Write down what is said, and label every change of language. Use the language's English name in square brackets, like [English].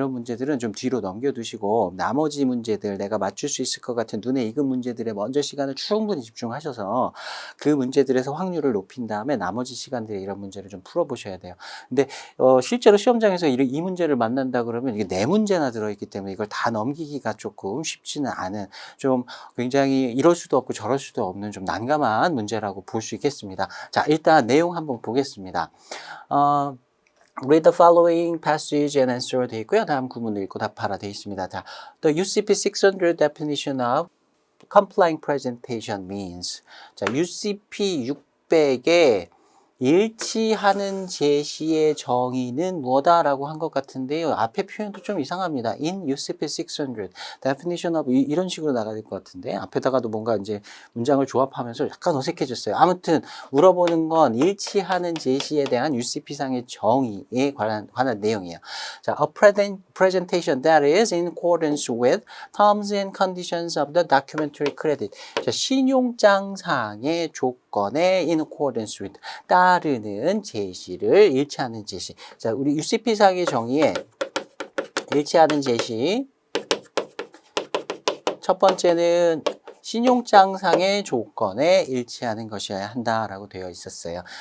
[Korean] 이런 문제들은 좀 뒤로 넘겨두시고 나머지 문제들 내가 맞출 수 있을 것 같은 눈에 익은 문제들에 먼저 시간을 충분히 집중하셔서 그 문제들에서 확률을 높인 다음에 나머지 시간들에 이런 문제를 좀 풀어보셔야 돼요. 근데 실제로 시험장에서 이 문제를 만난다 그러면 이게 네 문제나 들어있기 때문에 이걸 다 넘기기가 조금 쉽지는 않은, 좀 굉장히 이럴 수도 없고 저럴 수도 없는 좀 난감한 문제라고 볼 수 있겠습니다. 자, 일단 내용 한번 보겠습니다. [English] Read the following passage and answer [Korean] 돼 있고요. 다음 구문을 읽고 답하라 돼 있습니다. 자, [English] the UCP 600 definition of complying presentation means. [Korean] 자, UCP 600의 일치하는 제시의 정의는 뭐다라고 한 것 같은데요. 앞에 표현도 좀 이상합니다. [English] In UCP 600 definition of [Korean] 이런 식으로 나가야 될 것 같은데 앞에다가도 뭔가 이제 문장을 조합하면서 약간 어색해졌어요. 아무튼 물어보는 건 일치하는 제시에 대한 UCP상의 정의에 관한 내용이에요. [English] 자, a presentation that is in accordance with terms and conditions of the documentary credit. [Korean] 자, 신용장상의 조건에 [English] in accordance with [Korean] 따르는 제시를 일치하는 제시. 자, 우리 UCP상의 정의에 일치하는 제시. 첫 번째는 신용장상의 조건에 일치하는 것이어야 한다라고 되어 있었어요.